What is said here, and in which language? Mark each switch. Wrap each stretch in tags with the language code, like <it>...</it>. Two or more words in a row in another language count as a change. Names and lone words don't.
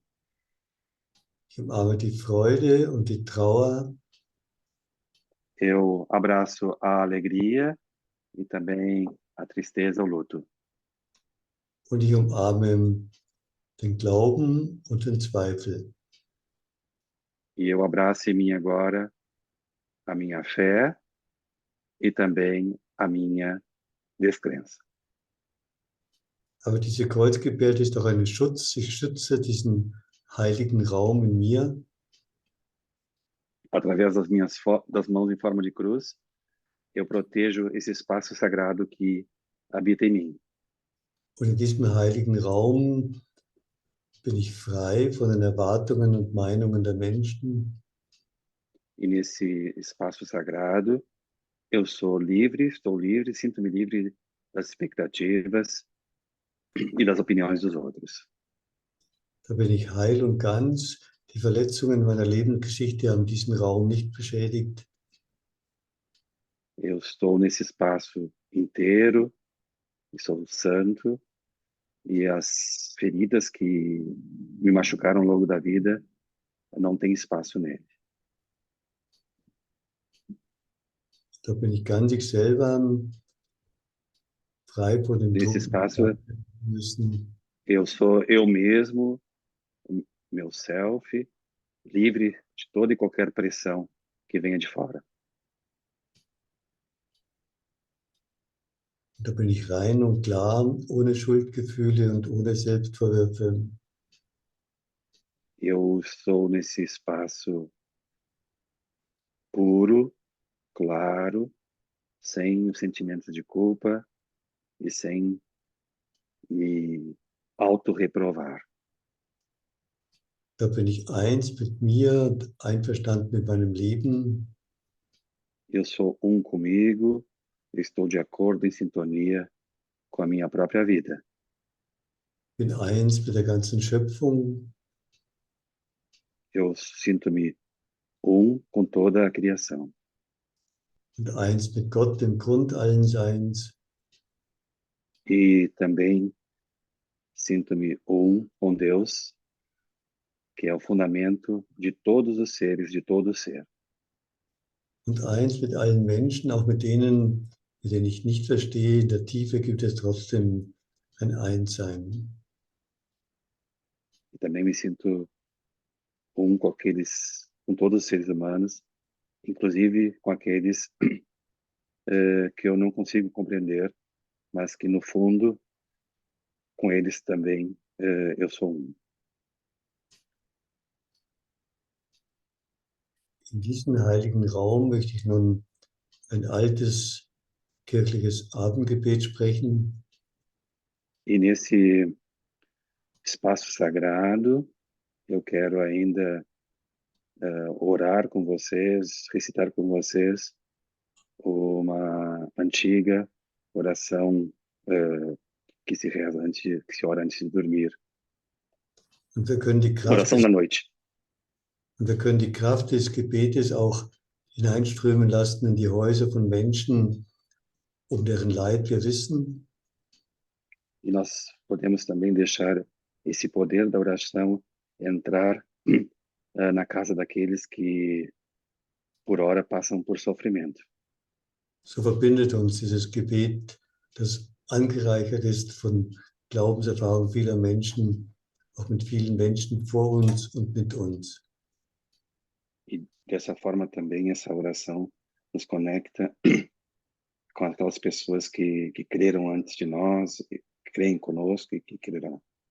<de>Ich umarme die Freude und die Trauer.</de> <pt>Eu abraço a alegria e também a tristeza, o luto.</pt> <de>Und ich umarme den Glauben und den Zweifel.</de> <pt>E eu abraço em mim agora a minha fé e também a minha descrença.</pt> <de>Aber diese Kreuzgebärde ist auch ein Schutz. Ich schütze diesen heiligen Raum in mir.</de> <pt>Através das mãos em forma de cruz, eu protejo esse espaço sagrado que habita em mim.</pt> <de>Und in diesem heiligen Raum bin ich frei von den Erwartungen und Meinungen der Menschen.</de> <pt>E nesse espaço sagrado, eu sou livre, estou livre, sinto-me livre das expectativas e das opiniões dos outros.</pt> <de>Da bin ich heil und ganz. Die Verletzungen meiner Lebensgeschichte haben diesen Raum nicht beschädigt.</de> <pt>Eu estou nesse espaço inteiro, e sou santo, e as feridas que me machucaram ao longo da vida não têm espaço nele.</pt> <de>Da bin ich ganz ich selber, frei von den</de> <pt>Nesse espaço,</pt> <de>müssen.</de> <pt>eu sou eu mesmo, meu self, livre de toda e qualquer pressão que venha de fora.</pt> <de>Da bin ich rein und klar, ohne Schuldgefühle und ohne Selbstvorwürfe.</de> <pt>Eu estou nesse espaço puro, claro, sem os sentimentos de culpa e sem me autorreprovar.</pt> <de>Da bin ich eins mit mir und einverstanden mit meinem Leben.</de> <pt>Eu sou comigo, estou de acordo, em sintonia com a minha própria vida.</pt> <de>Bin eins mit der ganzen Schöpfung.</de> <pt>Eu sinto-me com toda a criação.</pt> <de>Und eins mit Gott, dem Grund allen Seins.</de> <pt>E também sinto-me com Deus, que é o fundamento de todos os seres, de todo ser.</pt> <de>Und eins mit allen Menschen, auch mit denen ich nicht verstehe. In der Tiefe gibt es trotzdem ein Einssein.</de> <pt>E também me sinto com todos os seres humanos, inclusive com aqueles que eu não consigo compreender, mas que no fundo, com eles também eu sou um.</pt> <de>In diesem heiligen Raum möchte ich nun ein altes kirchliches Abendgebet sprechen.</de> <pt>E nesse espaço sagrado, eu quero ainda orar com vocês, recitar com vocês uma antiga oração que se reza que se ora antes de dormir.</pt> <de>Und wir können die Kraft</de> <pt>Oração</pt> <de>des,</de> <pt>da noite.</pt> <de>und wir können die Kraft des Gebetes auch hineinströmen lassen in die Häuser von Menschen, um deren Leid wir wissen.</de> <pt>E nós podemos também deixar esse poder da oração entrar na casa daqueles que, por hora, passam por sofrimento.</pt> <de>So verbindet uns dieses Gebet, das angereichert ist von Glaubenserfahrung vieler Menschen, auch mit vielen Menschen vor uns und mit uns.</de> <pt>E dessa forma também essa oração nos conecta com aquelas pessoas que creram antes de nós, que creem conosco e que crerão.</pt>